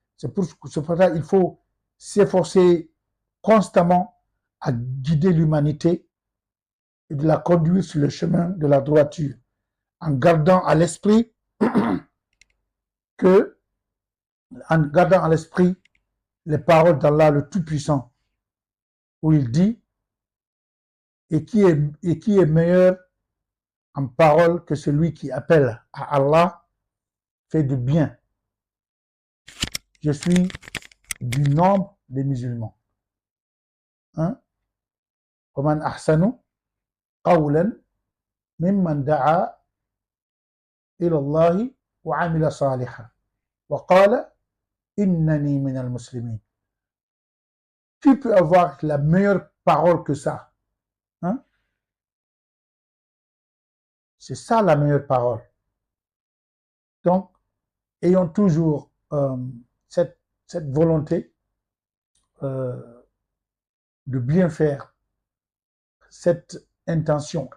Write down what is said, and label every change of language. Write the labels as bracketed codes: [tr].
[fr] C'est pour ça qu'il faut s'efforcer constamment à guider l'humanité et de la conduire sur le chemin de la droiture, en gardant à l'esprit les paroles d'Allah le Tout-Puissant, où il dit, et qui est meilleur en parole que celui qui appelle à Allah, fait du bien. Je suis du nombre des musulmans. [ar] ومن أحسن قولا ممن دعا إلى الله وعمل صالحا وقال إنني من المسلمين. [fr] Qui peut avoir la meilleure parole que ça? C'est ça la meilleure parole. Donc, ayons toujours cette volonté de bien faire, cette intention.